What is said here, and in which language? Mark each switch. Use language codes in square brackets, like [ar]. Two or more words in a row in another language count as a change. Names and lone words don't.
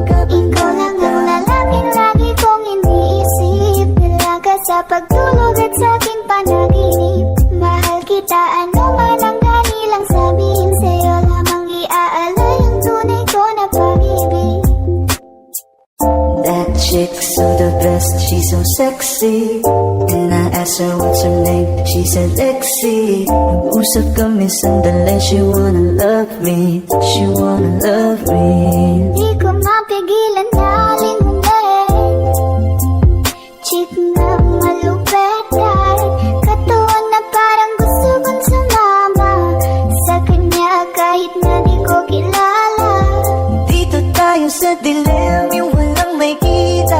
[tl] Ikaw lang ang lalaking lagi kong iniisip. Nilaga sa pagtulog at sa aking panaginip. Mahal kita, ano man ang kanilang sabihin. Sa'yo lamang iaalay ang tunay ko na pag-ibig. [en] That chick's so the best, she's so sexy. And I asked her what's her name, she said Lexi. [tl] Nag-usap kami sandali, [en] she wanna love me, she wanna love me. [tl] Di ko mapigilan na lingunin, chick na malupet kahit katawan na parang gusto kong sumama sa kanya kahit na di ko kilala. Dito tayo sa dilim, yung walang may kita.